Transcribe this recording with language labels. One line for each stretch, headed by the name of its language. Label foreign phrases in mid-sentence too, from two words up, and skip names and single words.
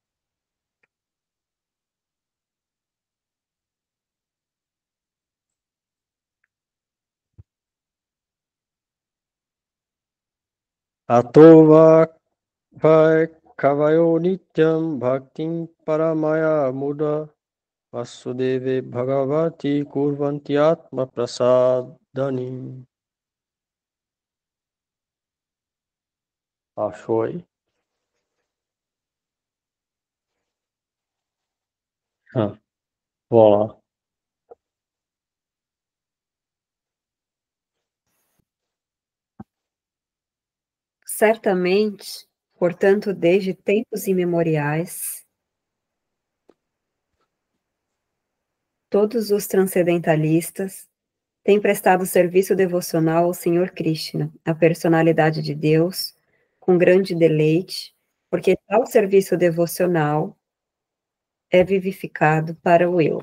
Sanskrit: Atova vai kavayo nityam bhaktim paramaya muda vasudeve bhagavati kurvanti atma prasadani.
Portuguese: Achou aí? Vamos lá. Certamente, portanto, desde tempos imemoriais, todos os transcendentalistas tem prestado serviço devocional ao Senhor Krishna, a personalidade de Deus, com grande deleite, porque tal serviço devocional é vivificado para o eu.